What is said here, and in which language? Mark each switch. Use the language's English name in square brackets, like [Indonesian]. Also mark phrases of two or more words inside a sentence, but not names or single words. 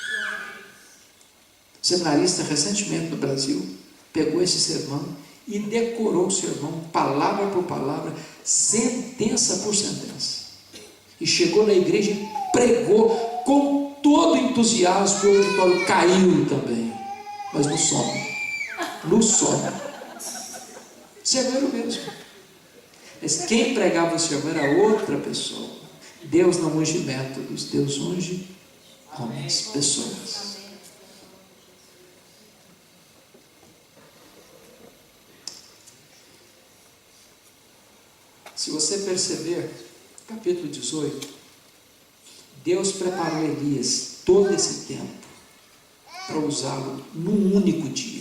[Portuguese] O seminarista, recentemente no Brasil, pegou esse sermão e decorou o sermão, palavra por palavra, sentença por sentença. E chegou na igreja e pregou com todo entusiasmo. O auditório caiu também, mas no sono. No sono. O sermão era o mesmo. Mas quem pregava o sermão era outra pessoa. Deus não unge métodos, Deus unge homens, pessoas. Se você perceber, capítulo 18, Deus preparou Elias todo esse tempo para usá-lo num único dia.